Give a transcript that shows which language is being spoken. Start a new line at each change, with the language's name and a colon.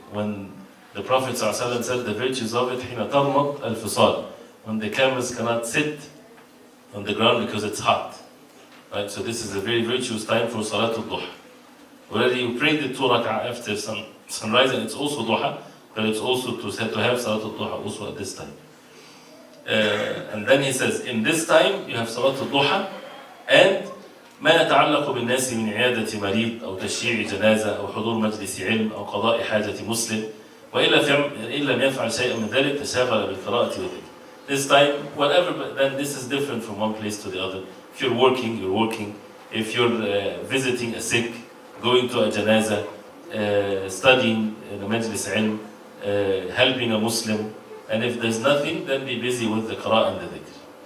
English: When the Prophet ﷺ said the virtues of it,
Arabic: حين ترمض الفصال,
English: when the camels cannot sit on the ground because it's hot. Right? So this is a very virtuous time for Salatul Duha. Already you prayed the 2 rak'ah after sunrise, and it's also duha, but it's also to have Salatul Duha also at this time. And then he says, in this time you have Salatul Duha, and
Arabic: ما يتعلق بالناس من عيادة مريض أو تشييع جنازة أو حضور مجلس علم أو قضاء حاجة مسلم وإن لم يفعل شيئا من ذلك تشاغل بالقراءة والذكر.
English: This time, whatever, but then this is different from one place to the other. If you're working, you're working. If you're visiting a sick, going to a janaza, studying in a majlis ilm, helping a Muslim, and if there's nothing, then be busy with the qira'ah and the dhikr.